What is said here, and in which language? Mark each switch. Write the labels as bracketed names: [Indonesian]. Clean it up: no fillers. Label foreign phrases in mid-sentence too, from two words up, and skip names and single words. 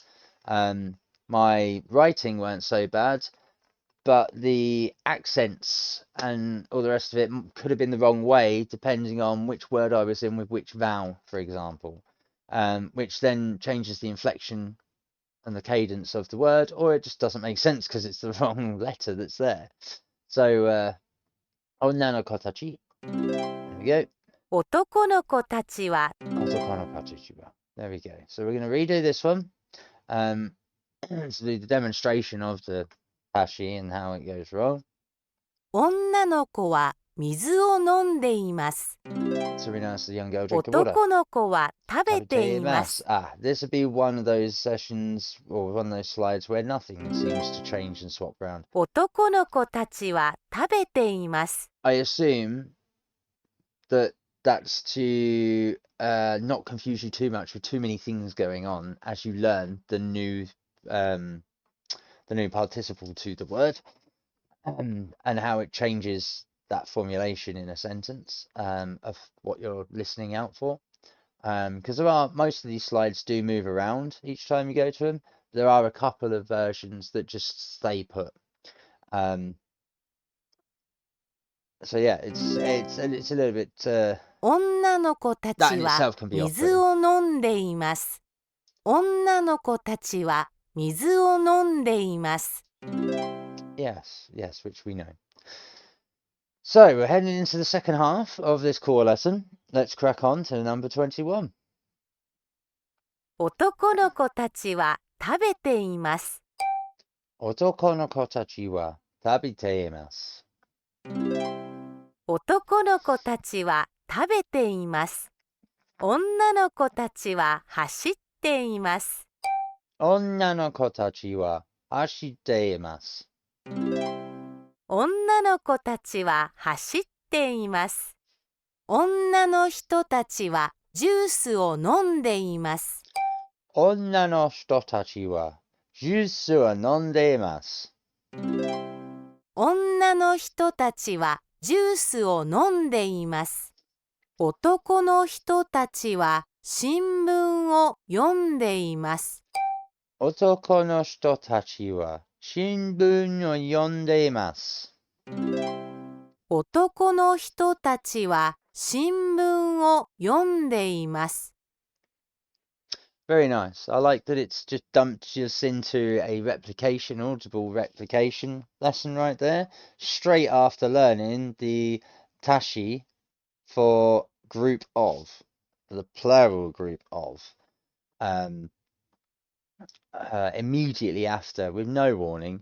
[English] My writing weren't so bad, but the accents and all the rest of it could have been the wrong way depending on which word I was in with which vowel, for example, which then changes the inflection and the cadence of the word, or it just doesn't make sense because it's the wrong letter that's there. [Japanese] So、女の子たち. [English] There we go. [Japanese] 男の子たちは男の子たちは. [English] There we go. So we're going to redo this one. To do the demonstration of the tashi and how it goes wrong. [Japanese] 女の子は水を飲んでいます。 [English] So we know it's the young girl drinking water. [Japanese] 男の子は食べています。 [English] Ah, this would be one of those sessions or one of those slides where nothing seems to change and swap around. [Japanese] 男の子たちは食べています。 [English] I assume that that's to not confuse you too much with too many things going on as you learn the new participle to the word and how it changes that formulation in a sentence of what you're listening out for. Because most of these slides do move around each time you go to them. There are a couple of versions that just stay put. So yeah, it's a little bit [Japanese] 女の子た [English] that [Japanese] ち [English] in [Japanese] は [English] itself can be [Japanese] 水 [English] off-putting. [Japanese] を飲んでいます。女の子たちは水を飲んでいます。 [English] Yes, which we know. So we're heading into the second half of this core lesson. Let's crack on to number 21. [Japanese] 男の子たちは食べています。男の子たちは食べています. 男の子たちは食べています。女の子たちは走っています。女の子たちは走っています. 女の子たちは走っています。女の人たちはジュースを飲んでいます。女の人たちはジュースを飲んでいます. 女の人たちはジュースを飲んでいます。男の人たちは新聞聞を読んでいます。男の人たちは新聞を読んでいます。男の人たちは新聞を読んでいます。 [English] Very nice. I like that it's just dumped us into a replication, audible replication lesson right there, straight after learning the tashi for group of, the plural group of, immediately after, with no warning.